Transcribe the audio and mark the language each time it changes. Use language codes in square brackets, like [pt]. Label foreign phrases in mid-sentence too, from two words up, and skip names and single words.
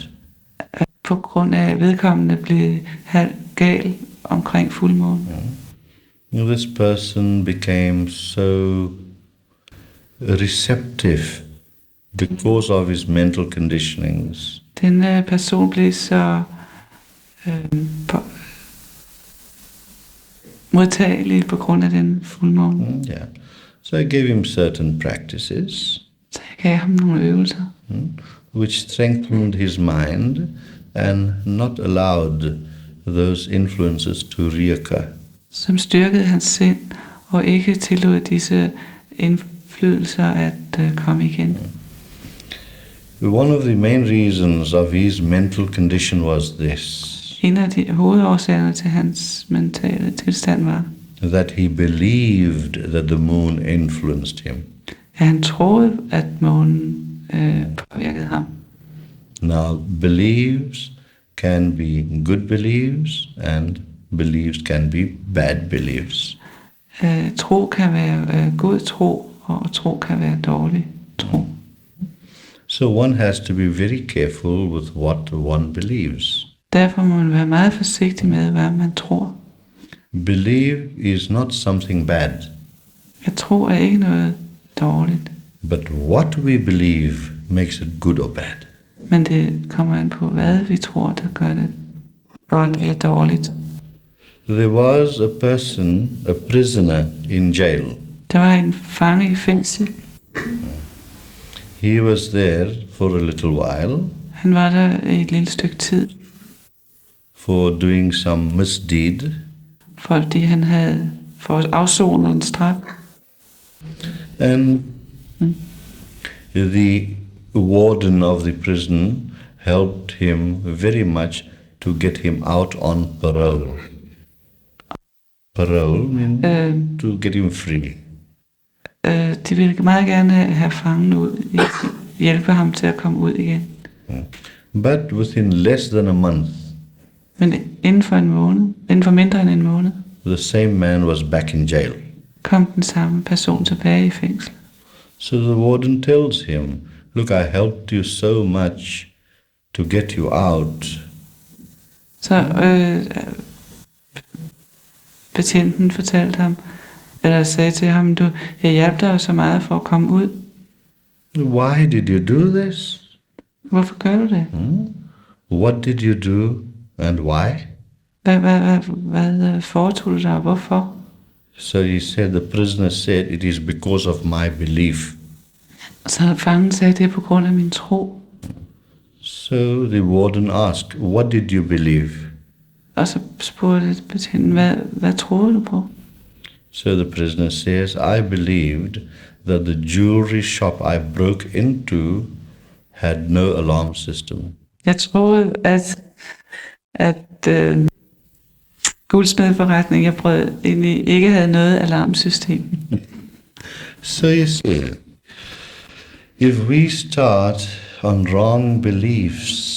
[da] på grund af at vedkommende blev halv gal omkring fuldmåne. [en] This person became so receptive because of his mental conditionings. [da] Denne person blev så modtagelig på grund af den fuldmåne. [en] Yeah. So I gave him certain practices [da] Så jeg gav ham nogle øvelser, [en] which strengthened his mind and not allowed those influences to reoccur. [da] som styrkede hans sind, og ikke tillod disse indflydelser at komme igen. [en] One of the main reasons of his mental condition was this, [da] En af de hovedårsagerne til hans mentale tilstand var, [en] that he believed that the moon influenced him. [da] at han troede, at månen påvirkede ham. [en] Now, beliefs can be good beliefs and beliefs can be bad beliefs. [da] Tro kan være god tro, og tro kan være dårlig tro. [en] So one has to be very careful with what one believes. [da] Derfor må man være meget forsigtig med, hvad man tror. [en] Belief is not something bad, [da] Jeg tror er ikke noget dårligt, [en] but what we believe makes it good or bad. [da] men det kommer an på, hvad vi tror, der gør det godt eller dårligt. [en] There was a prisoner in jail. [da] Der var en fange i fængsel. [en] He was there for a little while [da] Han var der i et lille stykke tid, [en] for doing some misdeed, [da] fordi han havde fået afsonet en straf. [en] and the warden of the prison helped him very much to get him out on parole. Parole means to get him free. [da] De ville meget gerne have fangen ud, hjælpe ham til at komme ud igen. [en] But within less than a month, [da] Men inden for mindre end en måned, [en] the same man was back in jail. [da] kom den samme person tilbage i fængsel. [en] So the warden tells him, look, I helped you so much to get you out. [da] Så betjenten fortalte ham, eller sagde til ham, jeg hjalp dig så meget for at komme ud. [en] Why did you do this? [da] Hvorfor gør du det? [en] What did you do and why? [da] Hvad foretog du dig, og hvorfor? [en] So he said, the prisoner said, it is because of my belief. [da] Så fangen sagde, det er på grund af min tro. [en] So the warden asked, what did you believe? [da] Og så spurgte betjenten, hvad troede du på? [en] So the prisoner says, I believed that the jewelry shop I broke into had no alarm system. [da] Jeg troede, at guldsmedforretningen, jeg brød ind i, ikke havde noget alarmsystem. [en] So you see, if we start on wrong beliefs,